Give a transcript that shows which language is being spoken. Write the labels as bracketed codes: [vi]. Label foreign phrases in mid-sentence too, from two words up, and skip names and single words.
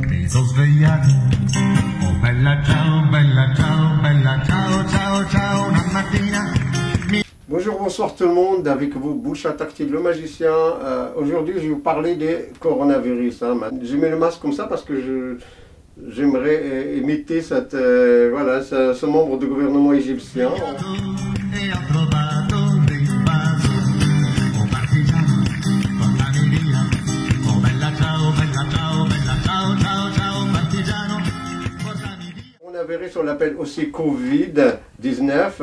[it] mezzo svegliato. Oh bella ciao, ciao, ciao, una mattina. [fr] Bonjour, bonsoir tout le monde, avec vous Boucha Tactile, le magicien. Aujourd'hui, je vais vous parler des coronavirus. Hein. J'ai mis le masque comme ça parce que j'aimerais imiter cette, voilà, ce membre du gouvernement égyptien. Coronavirus, on l'appelle aussi Covid-19.